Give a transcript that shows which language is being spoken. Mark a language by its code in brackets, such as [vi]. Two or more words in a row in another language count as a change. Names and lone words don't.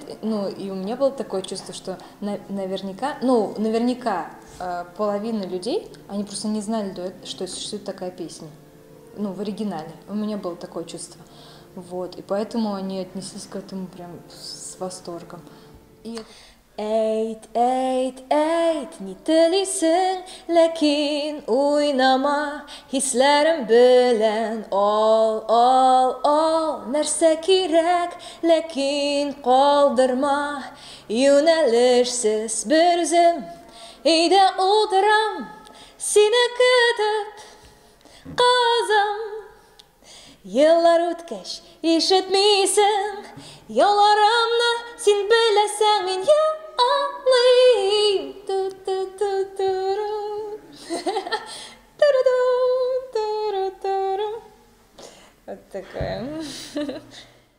[ru] Ну, и у меня было такое чувство, что наверняка половина людей, они просто не знали, что существует такая песня. Ну, в оригинале. У меня было такое чувство. Вот. И поэтому они отнеслись к этому прям с восторгом. [tt] Әйт, ни телисең, ләкин уйнама, хисләрем белән ал, нәрсә кирәк, ләкин калдырма, юнәлешсез бер үзем, өйдә утырам, сине көтеп, кызым. Еллар үткәч, ишетмисең, ялларымны син беләсәң, мин яллыйм. [ru] Вот такая.